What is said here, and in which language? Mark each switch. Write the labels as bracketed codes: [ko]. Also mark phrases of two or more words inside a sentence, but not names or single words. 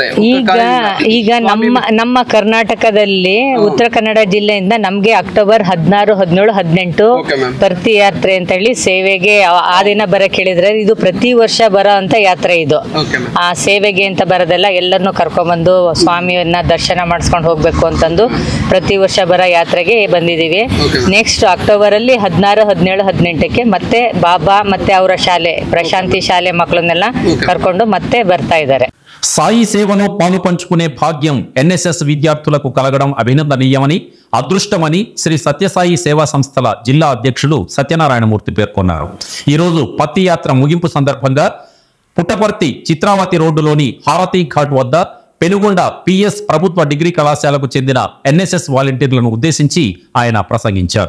[kn] ಈಗ ನಮ್ಮ ಕರ್ನಾಟಕದಲ್ಲಿ ಉತ್ತರ ಕನ್ನಡ ಜಿಲ್ಲೆಯಿಂದ ನಮ್ಗೆ ಅಕ್ಟೋಬರ್ 16, 17, 18 ಪರ್ತಿ ಯಾತ್ರೆ ಅಂತ ಹೇಳಿ ಸೇವೆಗೆ ಆ ದಿನ ಬರಕ್ ಹೇಳಿದ್ರೆ, ಇದು ಪ್ರತಿ ವರ್ಷ ಬರೋ ಅಂತ ಯಾತ್ರೆ ಇದು. ಆ ಸೇವೆಗೆ ಅಂತ ಬರೋದೆಲ್ಲ ಎಲ್ಲರನ್ನು ಕರ್ಕೊಂಡ್ಬಂದು ಸ್ವಾಮಿಯನ್ನ ದರ್ಶನ ಮಾಡಿಸ್ಕೊಂಡು ಹೋಗ್ಬೇಕು ಅಂತಂದು ಪ್ರತಿ ವರ್ಷ ಬರೋ ಯಾತ್ರೆಗೆ ಬಂದಿದ್ದೀವಿ. [en] next October [kn] ಅಲ್ಲಿ 16, 17, 18ಕ್ಕೆ ಮತ್ತೆ ಬಾಬಾ ಮತ್ತೆ ಅವರ ಶಾಲೆ ಪ್ರಶಾಂತಿ ಶಾಲೆ ಮಕ್ಕಳನ್ನೆಲ್ಲ ಕರ್ಕೊಂಡು ಮತ್ತೆ ಬರ್ತಾ ఇದ್ದಾರೆ. [te] సాయి సేవను పాలు పంచుకునే భాగ్యం ఎన్ఎస్ఎస్ విద్యార్థులకు కలగడం అభినందనీయమని, అదృష్టమని శ్రీ సత్యసాయి సేవా సంస్థల జిల్లా అధ్యక్షులు సత్యనారాయణమూర్తి పేర్కొన్నారు. ఈరోజు పత్తి యాత్ర ముగింపు సందర్భంగా పుట్టపర్తి చిత్రావతి రోడ్డులోని హారతి ఘాట్ వద్ద పెనుగొండ పిఎస్ ప్రభుత్వ డిగ్రీ కళాశాలకు చెందిన ఎన్ఎస్ఎస్ వాలంటీర్లను ఉద్దేశించి ఆయన ప్రసంగించారు.